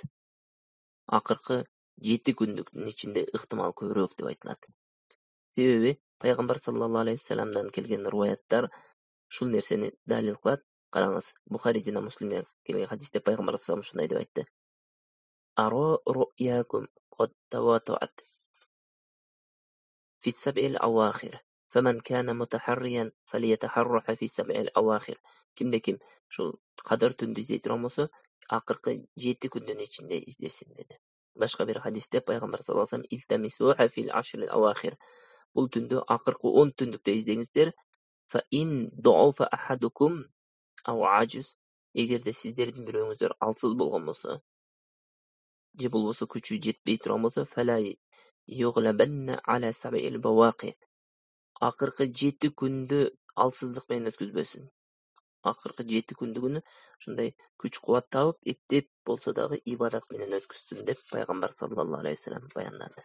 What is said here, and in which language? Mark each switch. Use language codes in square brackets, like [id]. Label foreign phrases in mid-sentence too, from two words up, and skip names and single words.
[ky] Акыркы 7 күндүктүн ичинде ыктымал көбүрөөк деп айтылат. Себеби пайгамбар [ar] صلى الله عليه [ky] вассаламдан келген риваяттар ушул нерсени далил кылат. Караңыз, Бухари жана Муслимде келген хадисте пайгамбар [ar] صلى الله عليه [ky] ушундай деп айтты: [ar] "أرى رؤياكم قد تواطأت في السبع الأواخر. فمن كان متحريها فليتحرها في السبع الأواخر." [ky] Кимде-ким ушул Кадыр түндү издей турган болсо, акыркы 7 күндүн ичинде издесин деди. Башка бир хадисте пайгамбар [ar] صلى الله عليه وسلم التمسوها في العشر الأواخر. [ky] Бул түндү акыркы 10 түндүктө издеңиздер. [ar] فإن ضعف أحدكم أو عجز. [ky] Эгерде сиздердин бирөөңүздөр алсыз болгон болсо, же болбосо күчү жетпей турган болсо, [ar] فلا يغلبن على السبع البواقي. [ky] Акыркы 7 күндү алсыздык менен өткөзбөсүн. Акыркы 7 күндүгүнү ушундай күч кубат табып, эптеп болсо дагы ибадат менен өткөзсүн деп пайгамбар [ar] صلى الله عليه وسلم [ky] баяндады.